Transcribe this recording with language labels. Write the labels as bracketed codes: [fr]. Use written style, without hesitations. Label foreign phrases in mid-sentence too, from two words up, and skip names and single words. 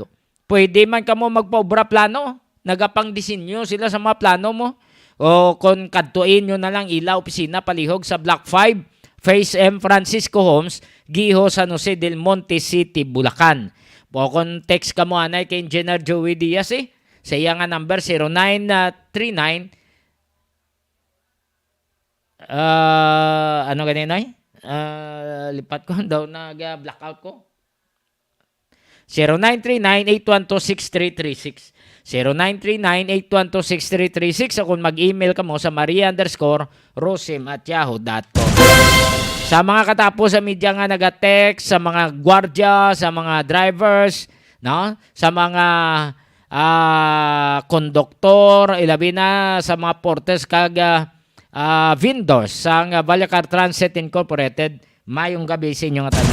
[hil] Pwede man kamo magpa-obra plano, nagapang-disenyo sila sa mga plano mo. O kung kadtuin nyo na lang ila opisina palihog sa Block 5, Phase M Francisco Homes, Giho, San Jose del Monte City, Bulacan. Po kung text ka mo anay kay Engineer Joey Diaz sa iya nga number 0939 ano ganyan ay? Lipat ko daw nag-blackout ko. 0939-812-6336. 0939-812-6336. Kung mag-email ka mo sa maria_rosim@yahoo.com. Sa mga katapos sa media nga nag-text, sa mga gwardiya, sa mga drivers, no? Sa mga konduktor, ilabi na sa mga porters kag vendors sa Vallecar Transit Incorporated, mayong gabi sa inyong tanan.